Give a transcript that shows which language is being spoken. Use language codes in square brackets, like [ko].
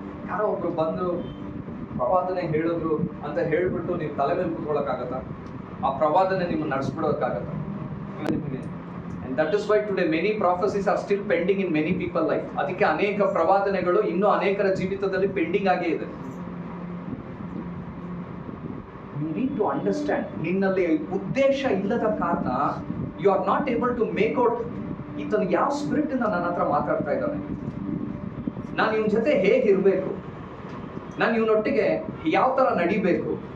[kn] ಯಾರೋ ಒಬ್ರು ಬಂದು ಪ್ರವಾದನೆ ಹೇಳಿದ್ರು ಅಂತ ಹೇಳ್ಬಿಟ್ಟು ನೀವು ತಲೆ ಮೇಲೆ ಕೂತ್ಕೊಳ್ಳೋಕ್ಕಾಗತ್ತಾ? ಆ ಪ್ರವಾದನೆ ನಿಮ್ಮನ್ನು ನಡೆಸ್ಬಿಡೋಕ್ಕಾಗತ್ತಾ? ನಿಮಗೆ [en] and that is why today many prophecies are still pending in many people life. [kn] ಅದಕ್ಕೆ ಅನೇಕ ಪ್ರವಾದನೆಗಳು ಇನ್ನೂ ಅನೇಕರ ಜೀವಿತದಲ್ಲಿ ಪೆಂಡಿಂಗ್ ಆಗೇ ಇದೆ. [en] You need to understand, [kn] ನಿನ್ನಲ್ಲಿ ಉದ್ದೇಶ ಇಲ್ಲದ ಕಾರಣ [en] you are not able to make out [kn] ಈತನು ಯಾವ ಸ್ಪಿರಿಟ್ ಇಂದ ನನ್ನ ಹತ್ರ ಮಾತಾಡ್ತಾ ಇದ್ದಾನೆ, ನಾನು ಇವನ ಜೊತೆ ಹೇಗಿರ್ಬೇಕು, ನಾನು ಇವನೊಟ್ಟಿಗೆ ಯಾವ ತರ ನಡಿಬೇಕು.